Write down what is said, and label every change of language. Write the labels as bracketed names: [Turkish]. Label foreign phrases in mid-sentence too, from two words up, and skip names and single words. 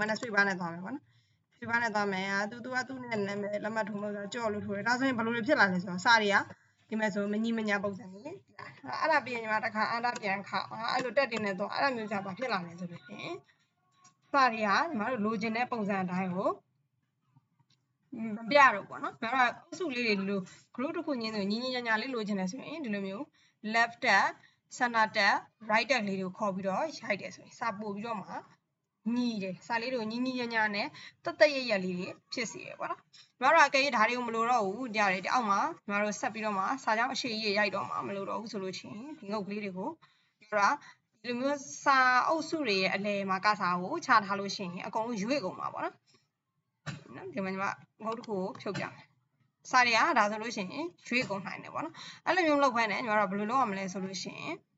[Burmese] နဲ့ [English] space bar [Burmese] နဲ့သွားမယ်ပေါ့နော် [English] space bar [Burmese] နဲ့သွားမယ်သူကသူ့နဲ့နာမည်လက်မှတ်ထိုးလို့ဆိုကြော့လို့ထိုးတယ်ဒါဆိုရင်ဘယ်လိုတွေဖြစ်လာလဲဆိုတော့စာတွေကဒီမဲ့ဆိုမညီမညာပုံစံကြီးအဲ့ဒါပြီးရင်ညီမတစ်ခါအားပြန်ခောက်အဲ့လိုတက်တင်နေတော့အဲ့ လိုမျိုးကြပါဖြစ်လာမယ်ဆိုလို့ရှိရင်စာတွေကညီမတို့လိုချင်တဲ့ပုံစံအတိုင်းကိုမပြတော့ပေါ့နော်ဒါတော့အစုလေးတွေလို group တစ်ခုညင်းဆိုညီညာလေးလိုချင်တယ်ဆိုရင်ဒီလိုမျိုး [English] left tab center tab right tab [Burmese] လေးကို ခေါ်ပြီးတော့ရိုက်တယ်ဆိုရင်စာပို့ပြီးတော့မှညီတယ်စာလေးတွေကိုညီညာနဲ့တက်ရက်ရက်လေးတွေဖြစ်စီရပေါ့နော်ညီမတို့အကယ်၍ဒါတွေကိုမလိုတော့ဘူးကြားတယ်ဒီအောက်မှာညီမတို့ဆက်ပြီးတော့မှစာကြောင်းအရှိကြီးရိုက်တော့မှမလိုတော့ဘူးဆိုလို့ချင်းဒီငုတ်ကလေးတွေကိုညီမတို့ဒီလိုမျိုးစာအုပ်စုတွေရဲ့အလယ်မှာကစားကိုချထားလို့ရှိရင်အကုန်လုံးရွေ့ကုန်မှာပေါ့နော်ဒီမှာညီမငုတ်တစ်ခုကိုဖြုတ်ပြမယ်စာတွေကဒါဆိုလို့ရှိရင်ရွေ့ကုန်နိုင်တယ်ပေါ့နော်အဲ့လိုမျိုးလုပ်ခိုင်းတယ်ညီမတို့ဘယ်လိုလုပ်ရမလဲဆိုလို့ရှိရင်